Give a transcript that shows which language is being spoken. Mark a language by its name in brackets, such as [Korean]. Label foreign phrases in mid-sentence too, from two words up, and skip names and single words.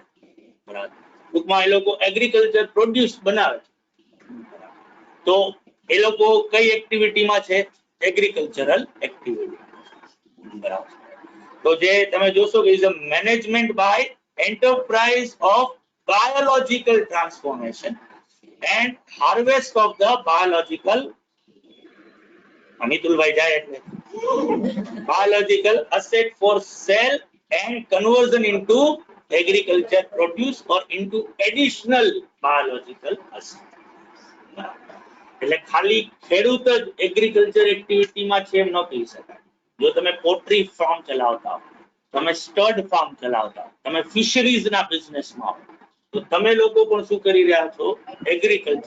[Gujarati] બરાબર, ટૂંકમાં એ લોકો [English] agriculture produce [Gujarati] બનાવે છે. તો એ લોકો કઈ એક્ટિવિટીમાં છે? [English] agricultural activity. [Gujarati] બરાબર, તો જે તમે જોશો કે [English] is a management by enterprise of biological transformation and harvest of the biological, [Gujarati] અમિતુલભાઈ જાય એટલે [English] biological asset for sale and conversion into agriculture produce or into additional biological asset. [Gujarati] એટલે ખાલી ખેડૂત જ [English] agriculture activity [Gujarati] છે એમ ન કહી શકાય. જો તમે [English] poultry farm [Gujarati] ચલાવતા હો, તમે [English] stud farm [Gujarati] ચલાવતા હો, તમે [English] fisheries business [Gujarati] હો, તો તમે લોકો પણ શું કરી રહ્યા છો? એગ્રીકલ્ચર.